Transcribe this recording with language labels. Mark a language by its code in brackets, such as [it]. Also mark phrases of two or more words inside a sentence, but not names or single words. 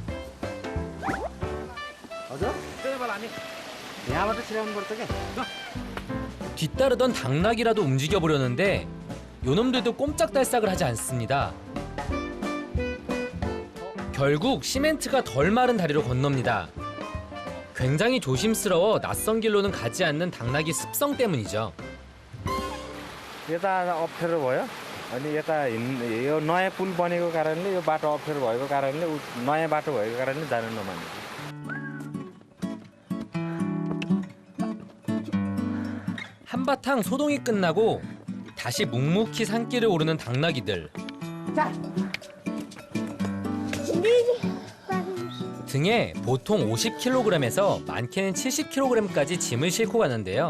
[ko] 뒤따르던 당나귀라도 움직여보려는데 요놈들도 꼼짝달싹을 하지 않습니다. 결국 시멘트가 덜 마른 다리로 건넙니다. 굉장히 조심스러워 낯선 길로는 가지 않는 당나귀 습성 때문이죠. [ne] यता अप्ठ्यारो भयो अनि यता यो नयाँ पुल बनेको कारणले यो बाटो अप्ठ्यारो भएको कारणले नयाँ बाटो भएको कारणले जान नमानेको [ko] 한바탕 소동이 끝나고 다시 묵묵히 산길을 오르는 당나귀들. 등에 보통 50kg에서 많게는 70kg까지 짐을 싣고 가는데요.